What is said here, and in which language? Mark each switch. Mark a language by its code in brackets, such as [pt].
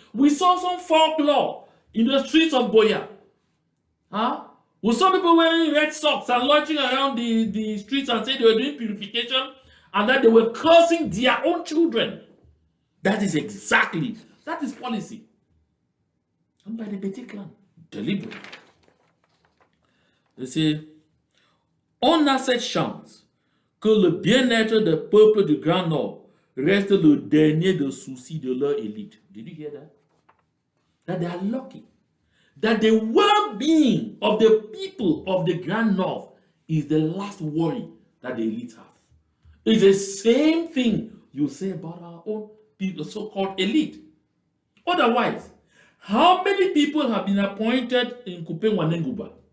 [en] We saw some folklore in the streets of Boya. Huh? We saw people wearing red socks and loitering around the streets and saying they were doing purification and that they were cursing their own children. That is policy. And by the Beti clan, deliberate. They say, [fr] on a cette chance que le bien-être des peuples du Grand Nord reste le dernier des soucis de leur élite. [en] Did you hear that? That they are lucky. That the well-being of the people of the Grand North is the last worry that the elite have. It's the same thing you say about our own people, so-called elite. Otherwise, how many people have been appointed in Kupe-Wanenguba?